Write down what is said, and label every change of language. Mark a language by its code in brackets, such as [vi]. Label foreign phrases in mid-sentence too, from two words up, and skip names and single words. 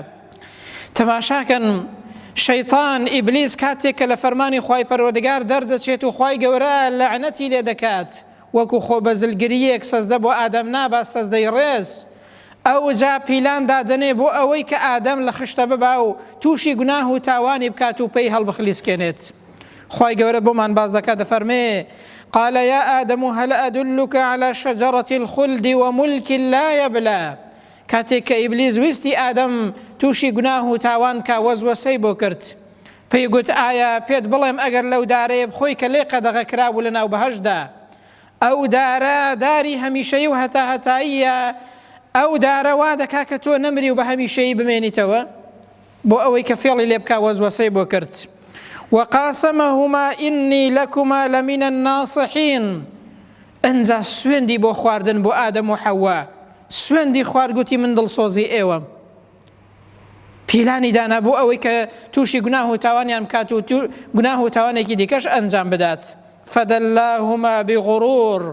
[ckb] تەماشاکەن، شەیطان ئیبلیس کاتێک کە لە فەرمانی خوای پەروەردگار دەردەچێت و خوای گەورە لەعنەتی لێ دەکات، وەکو خۆ بەزلگریەک سەزدە بۆ ئادەم نابا، سەزدەی ڕێز، ئەو جا پیلان دادنێ بۆ ئەوەی کە ئادەم لە خشتە ببا و تووشی گوناه و تاوانی بکات و پێی هەڵبخلیسکێنێت. خوای گەورە بۆمان باز دەکات، دەفەرمێ: [ar] قال يا آدم هل أدلك على شجرة الخلد وملك لا يبلى. [ckb] کاتێک کە ئیبلیس ویستی ئادەم تووشی گوناه و تاوان کا، وەزوەسەی بۆ کرد. پێی گوت: ئایا پێت بڵێم ئەگەر لەو دارەیە بخۆی کە لێ قەدەغە کرابوو لە ناو بەهەشدا، ئەو دارە داری هەمیشەیی و هەتا هەتاییە، ئەو دارە وا دەکا کە تۆ نەمری و بە هەمیشەیی بمێنیتەوە. بۆ ئەوەی کە فێڵی لێ بکا، وەزوەسەی بۆ کرد. [ar] وقاسمهما إني لكما لمن الناصحين. [ckb] ئەنجا سوێندی بۆ خواردن بۆ ئادەم و حەوا، سوێندی خوارد، گوتی من دڵسۆزی ئێوەم. پیلانی دانا بۆ ئەوەی کە تووشی گوناه و تاوانیان بکات و گوناه و تاوانێکی دیکەش ئەنجام بدات. [ar] فدلاهما بغرور.